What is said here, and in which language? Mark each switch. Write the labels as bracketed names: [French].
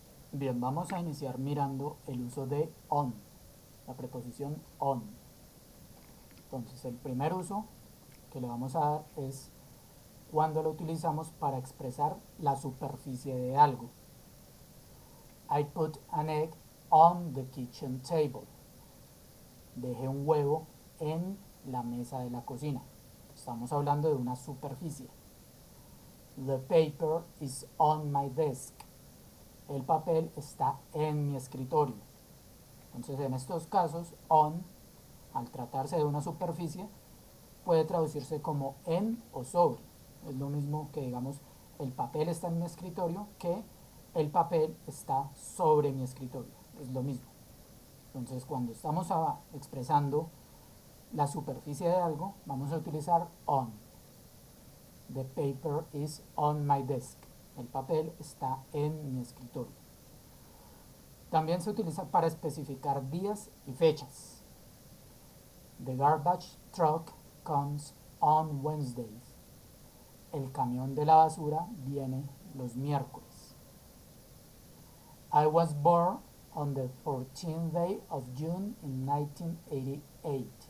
[Spanish] Bien, vamos a iniciar mirando el uso de on, la preposición on. Entonces, el primer uso que le vamos a dar es cuando lo utilizamos para expresar la superficie de algo. [English] I put an egg on the kitchen table. [Spanish] Dejé un huevo en la mesa de la cocina. Estamos hablando de una superficie. [English] The paper is on my desk. [Spanish] El papel está en mi escritorio. Entonces, en estos casos, on, al tratarse de una superficie, puede traducirse como en o sobre. Es lo mismo que digamos el papel está en mi escritorio que el papel está sobre mi escritorio. Es lo mismo. Entonces, cuando estamos expresando la superficie de algo, vamos a utilizar on. [English] The paper is on my desk. [Spanish] El papel está en mi escritorio. También se utiliza para especificar días y fechas. [English] The garbage truck comes on Wednesdays. [Spanish] El camión de la basura viene los miércoles. [English] I was born on the 14th day of June in 1988.